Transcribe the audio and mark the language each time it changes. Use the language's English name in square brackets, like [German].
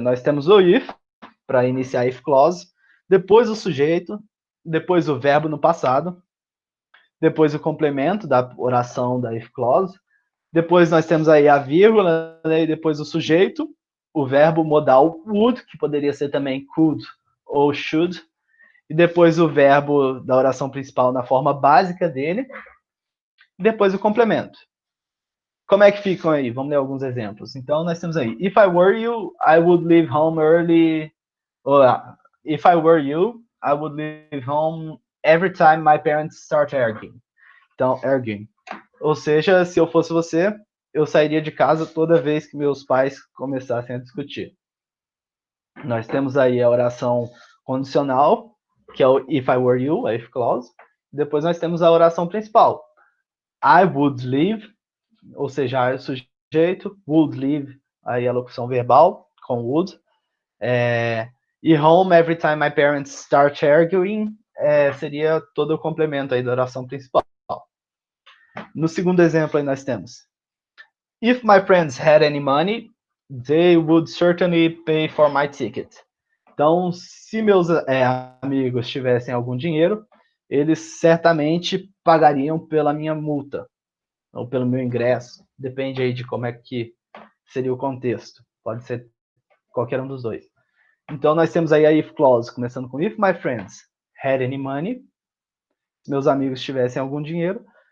[Portuguese] Nós temos o if, para iniciar if clause, depois o sujeito, depois o verbo no passado, depois o complemento da oração da if clause, depois nós temos aí a vírgula, né, e depois o sujeito, o verbo modal would, que poderia ser também could ou should, e depois o verbo da oração principal na forma básica dele, e depois o complemento. Como é que ficam aí? Vamos ler alguns exemplos. Então, nós temos aí, [English] if I were you, I would leave home early. If I were you, I would leave home every time my parents start arguing. [Portuguese] Então, arguing. Ou seja, se eu fosse você, eu sairia de casa toda vez que meus pais começassem a discutir. Nós temos aí a oração condicional, que é o [English] if I were you, [Portuguese] a if clause. Depois nós temos a oração principal. [English] I would leave, [Portuguese] ou seja, o sujeito, [English] would leave [Portuguese] aí a locução verbal com would. E [English] home every time my parents start arguing [Portuguese] seria todo o complemento aí da oração principal. No segundo exemplo aí nós temos: [English] If my friends had any money, they would certainly pay for my ticket. [Portuguese] Então, se meus amigos tivessem algum dinheiro, eles certamente pagariam pela minha multa, ou pelo meu ingresso. Depende aí de como é que seria o contexto. Pode ser qualquer um dos dois. Então, nós temos aí a if clause, começando com [English] if my friends had any money, [Portuguese] se meus amigos tivessem algum dinheiro.